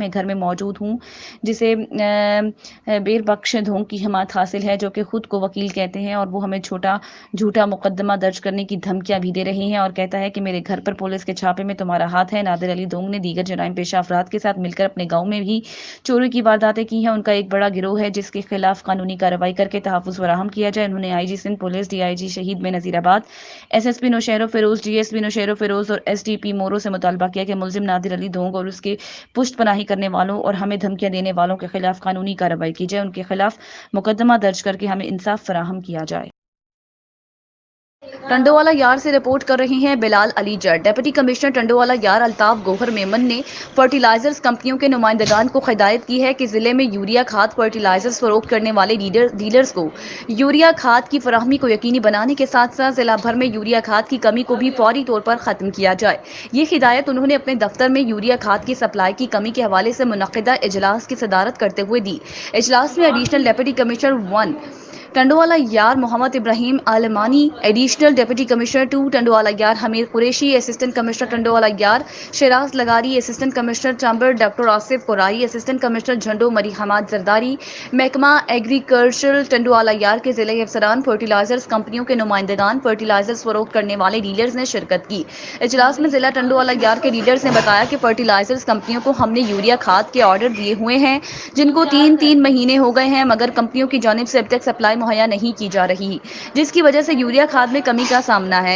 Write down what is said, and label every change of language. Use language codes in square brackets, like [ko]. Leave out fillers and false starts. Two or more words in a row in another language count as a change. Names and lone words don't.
[ur] میں گھر میں موجود ہوں، جسے بیر بخش دھونگ کی حمایت حاصل ہے، جو کہ خود کو وکیل کہتے ہیں، اور وہ ہمیں جھوٹا مقدمہ درج کرنے کی دھمکیاں بھی دے رہے ہیں اور کہتا ہے کہ میرے گھر پر پولیس کے چھاپے میں تمہارا ہاتھ ہے. نادر علی دھونگ نے دیگر جرائم پیشہ افراد کے ساتھ مل کر اپنے گاؤں میں بھی چوری کی وارداتیں کی ہیں. ان کا ایک بڑا گروہ ہے جس کے خلاف قانونی کارروائی کر کے تحفظ فراہم کیا جائے. انہوں نے IG سندھ پولیس، DIG شہید میں نظیرآباد، SSP نوشہرو فیروز، DSP نوشہرو فیروز اور SDP مورو سے مطالبہ کیا کہ ملزم نادر علی دھونگ اور اس کے پشت پناہی کرنے والوں اور ہمیں دھمکیاں دینے والوں کے خلاف قانونی کارروائی کی جائے، ان کے خلاف مقدمہ درج کر کے ہمیں انصاف فراہم کیا جائے. ٹنڈووالا یار سے رپورٹ کر رہے ہیں بلال علی جٹ. [en] deputy commissioner [ur] ٹنڈووالا یار الطاف گوہر میمن نے فرٹیلائزرز کمپنیوں کے نمائندگان کو ہدایت کی ہے کہ ضلعے میں یوریا کھاد فرٹیلائزرز فروخت کرنے والے ڈیلرز کو یوریا کھاد کی فراہمی کو یقینی بنانے کے ساتھ ساتھ ضلع بھر میں یوریا کھاد کی کمی کو بھی فوری طور پر ختم کیا جائے. یہ ہدایت انہوں نے اپنے دفتر میں یوریا کھاد کی سپلائی کی کمی کے حوالے سے منعقدہ اجلاس کی صدارت کرتے ہوئے دی. اجلاس میں [en] additional deputy commissioner [ur] 1 ٹنڈووالا یار محمد ابراہیم آلمانی, [en] additional deputy commissioner [ur] 2 ٹنڈووالا یار ہمیر قریشی, [en] assistant commissioner [ur] ٹنڈووالا یار شراز لغاری, [en] assistant commissioner [ur] چمبڑ ڈاکٹر آصف کورائی, [en] assistant commissioner [ur] جھنڈو ماری حماد زرداری، محکمہ ایگریکلچر ٹنڈووالا یار کے ضلعے افسران، فرٹیلائزرز کمپنیوں کے نمائندگان، فرٹیلائزرز فروخت کرنے والے ڈیلرز نے شرکت کی. اجلاس میں ضلع ٹنڈووالا یار کے ڈیلرز نے بتایا کہ فرٹیلائزرز کمپنیوں کو ہم نے یوریا کھاد کے آرڈر دیے ہوئے ہیں، جن کو 3 مہینے ہو گئے ہیں، مگر کمپنیوں کی جانب سے اب تک سپلائی مہیا نہیں کی جا رہی، جس کی وجہ سے یوریا کھاد میں کمی کا سامنا ہے.